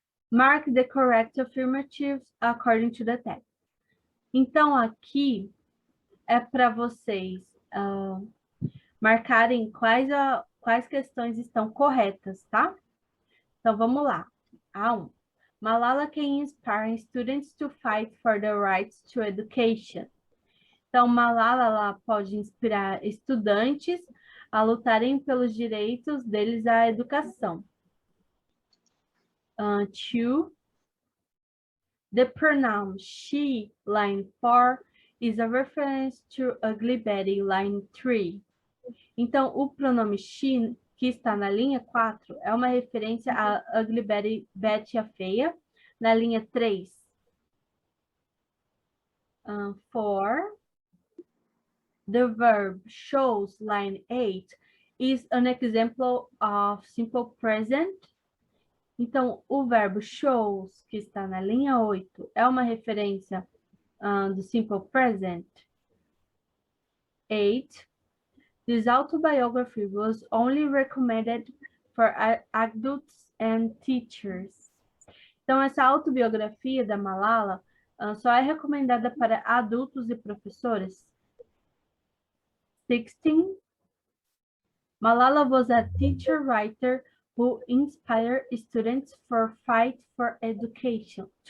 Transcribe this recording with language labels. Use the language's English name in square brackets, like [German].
[English] Mark the correct affirmatives according to the text. [Portuguese] Então, aqui é para vocês marcarem quais questões estão corretas, tá? Então, vamos lá. A1. [English] Malala can inspire students to fight for the rights to education. [Portuguese] Então, Malala ela pode inspirar estudantes a lutarem pelos direitos deles à educação. 2. [English] The pronoun she, line 4, is a reference to Ugly Betty, line 3. [Portuguese] Então, o pronome she, que está na linha 4, é uma referência a Ugly Betty, Betty a Feia, na linha 3. 4. [English] The verb shows, line 8, is an example of simple present. [Portuguese] Então, o verbo shows, que está na linha 8, é uma referência do simple present. 8. [English] This autobiography was only recommended for adults and teachers. [Portuguese] Então, essa autobiografia da Malala só é recomendada para adultos e professores. 16. [English] Malala was a teacher writer who inspired students to fight for education.